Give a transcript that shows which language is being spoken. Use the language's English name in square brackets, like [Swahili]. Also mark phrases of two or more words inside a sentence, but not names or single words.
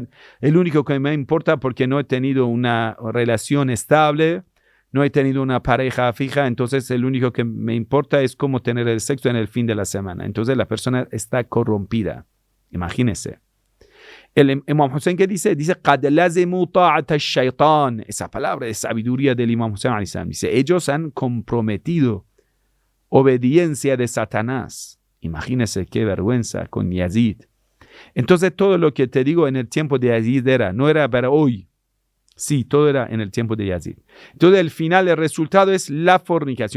[Spanish] El único que me importa porque no he tenido una relación estable, no he tenido una pareja fija, entonces el único que me importa es cómo tener el sexo en el fin de la semana. Entonces la persona está corrompida. Imagínense. El Imam Hussein, ¿qué dice? Dice, [Arabic] قَدْ لَزِمُوا طَاعَةَ الشَّيْطَانِ. [Spanish] Esa palabra de sabiduría del Imam Hussein. Dice, ellos han comprometido obediencia de Satanás. Imagínense qué vergüenza con Yazid. Entonces todo lo que te digo en el tiempo de Yazid no era para hoy. Sí, todo era en el tiempo de Yazid. Entonces el final, el resultado es la fornicación.